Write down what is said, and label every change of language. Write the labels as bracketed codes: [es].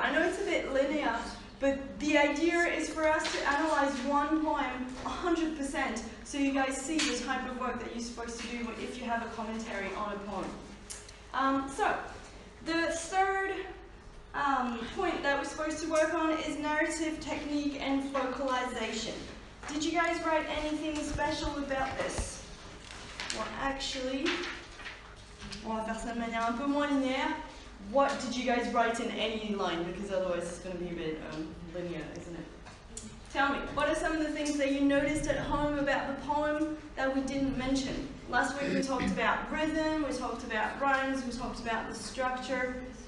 [en] I know it's a bit linear, but the idea is for us to analyze one poem 100%, so you guys see the type of work that you're supposed to do if you have a commentary on a poem. So, the third point that we're supposed to work on is narrative technique and vocalization. Did you guys write anything special about this? Well, actually, [fr] on va faire ça de manière un peu moins linéaire. [en] What did you guys write in any line? Because otherwise it's going to be a bit linear, isn't it? Tell me, what are some of the things that you noticed at home about the poem that we didn't mention? Last week we talked about rhythm, we talked about rhymes, we talked about the structure.